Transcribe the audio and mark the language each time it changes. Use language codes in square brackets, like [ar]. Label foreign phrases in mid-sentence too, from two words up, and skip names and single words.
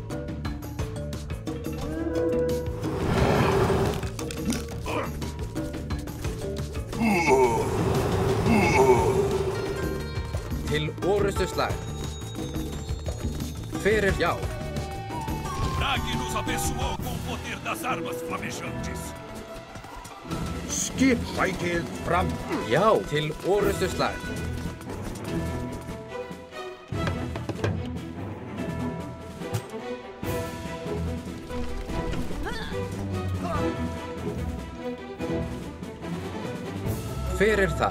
[is] Til orrustuslag. Hver já? [pt] Bragi nos abençoou com o poder das armas flamejantes. [is] Skip sækið fram. Já, til orrustuslag. Hver þar?